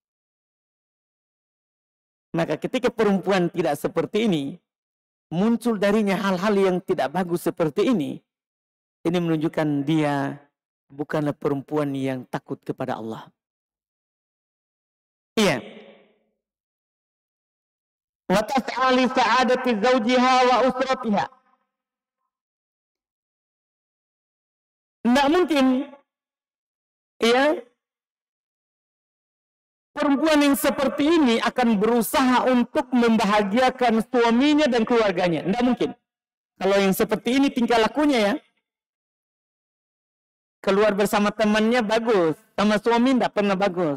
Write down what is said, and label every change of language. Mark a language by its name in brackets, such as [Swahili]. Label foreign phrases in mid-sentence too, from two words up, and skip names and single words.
[Indonesian] Maka ketika perempuan tidak seperti ini, muncul darinya hal-hal yang tidak bagus seperti ini menunjukkan dia bukanlah perempuan yang takut kepada Allah. Iya. [Arabic] وتسعى لسعادة زوجها وأسرتها. [Indonesian] Tidak mungkin, ya, perempuan yang seperti ini akan berusaha untuk membahagiakan suaminya dan keluarganya. Tidak mungkin. Kalau yang seperti ini tingkah lakunya ya, keluar bersama temannya bagus, sama suami tidak pernah bagus.